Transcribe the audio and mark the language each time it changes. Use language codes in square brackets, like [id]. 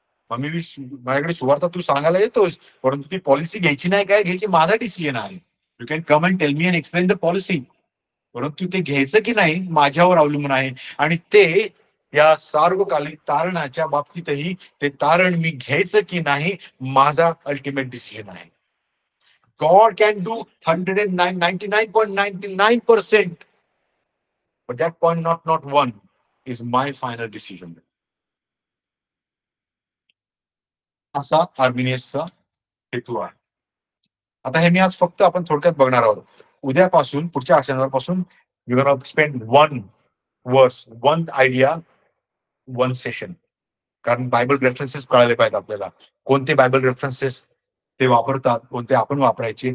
[mr] मग मी माझ्याकडे सुवार्ता तू सांगायला येतोस, परंतु ती पॉलिसी घ्यायची नाही काय घ्यायची माझा डिसिजन आहे. [en] you can come and tell me and explain the policy, [mr] परंतु ते घ्यायचं की नाही माझ्यावर अवलंबून आहे. आणि ते या सार्वकालिक तारणाच्या बाबतीतही ते तारण मी घ्यायचं की नाही माझा अल्टिमेट डिसिजन आहे. [en] God can do 99.99%, but that point not one is my final decision. [mr] असा आर्मिनियसचा हेतू आहे. आता हे मी आज फक्त आपण थोडक्यात बघणार आहोत. उद्यापासून पुढच्या आठवड्यापासून [en] You gonna spend 1 verse, 1 idea, 1 session. [mr] कारण बायबल रेफरन्सेस कळाले पाहिजेत आपल्याला. कोणते बायबल रेफरन्सेस ते वापरतात, कोणते आपण वापरायचे.